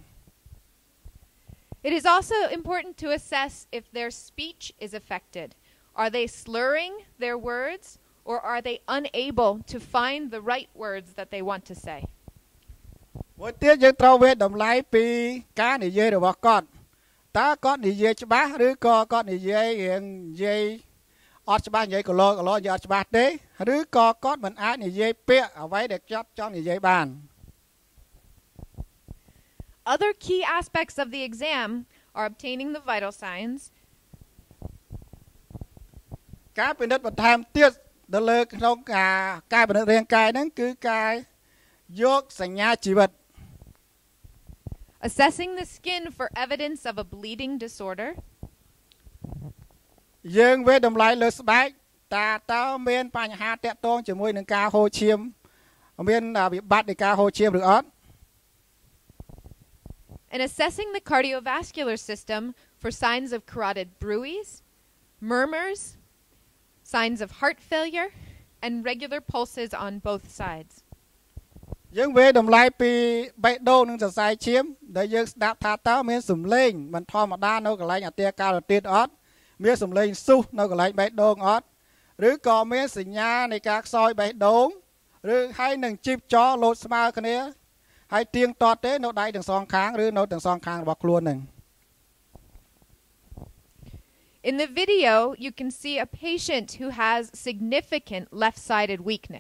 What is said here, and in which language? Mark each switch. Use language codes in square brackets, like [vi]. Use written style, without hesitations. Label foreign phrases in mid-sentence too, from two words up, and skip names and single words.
[en] It is also important to assess if their speech is affected. Are they slurring their words or are they unable to find the right words that they want to say? [km] មួយទៀតយើងត្រូវវាតម្លៃពីការនិយាយរបស់គាត់តើគាត់និយាយច្បាស់ឬក៏គាត់និយាយអត់ច្បាស់និយាយកឡនិយាយអត់ច្បាស់ទេឬក៏គាត់មិនអាចនិយាយពាក្យអ្វីដែលគាត់ចង់និយាយបាន [en] Other key aspects of the exam are obtaining the vital signs. [km] ការពិនិត្យបន្ថែមទៀតទៅលើក្នុងការពិនិត្យរាងកាយហ្នឹងគឺការយកសញ្ញាជីវិត [en] Assessing the skin for evidence of a bleeding disorder. [km] យើងវាតម្លៃលើស្បែកតាតើមានបញ្ហាតាក់ទងជាមួយនឹងការហូរឈាមមានវិបត្តិនៃការហូរឈាមឬអត់ [en] In assessing the cardiovascular system for signs of carotid bruits, murmurs, signs of heart failure, and regular pulses on both sides. [km] យើងវាតម្លៃពីបេះដូងនិងសរសៃឈាមដែលយើងស្ដាប់ថាតើមានសំឡេងមិនធម្មតានៅកន្លែងអន្ទាការរទៀតអត់មានសំឡេងស៊ូសនៅកន្លែងបេះដូងអត់ឬក៏មានសញ្ញានៃការខ្សោយបេះដូងឬហើយនឹងជីបចរលោតស្មើគ្នាហើយទៀងទាត់ទេនៅដៃទាំងសងខាងឬនៅទាំងសងខាងរបស់ខ្លួននឹង [en] In the video, you can see a patient who has significant left-sided weakness.